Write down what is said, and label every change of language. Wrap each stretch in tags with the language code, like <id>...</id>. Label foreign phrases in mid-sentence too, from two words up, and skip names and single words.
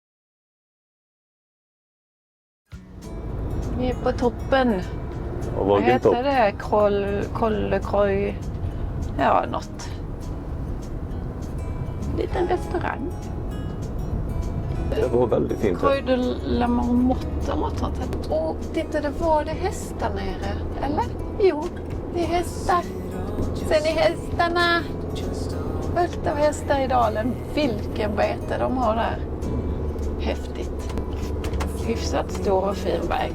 <sv>Vi är på toppen. Och Vad heter det? Col de Croix. Ja, något. Liten restaurang. Det var väldigt fint. Croix de la Marmotte eller något sånt. Och titta, det var det hästar nere. Eller? Jo, det är hästar. Sen är hästarna. Fullt av hästar i dalen. Vilken bete de har där. Häftigt. Hyfsat stor och fin väg.</sv>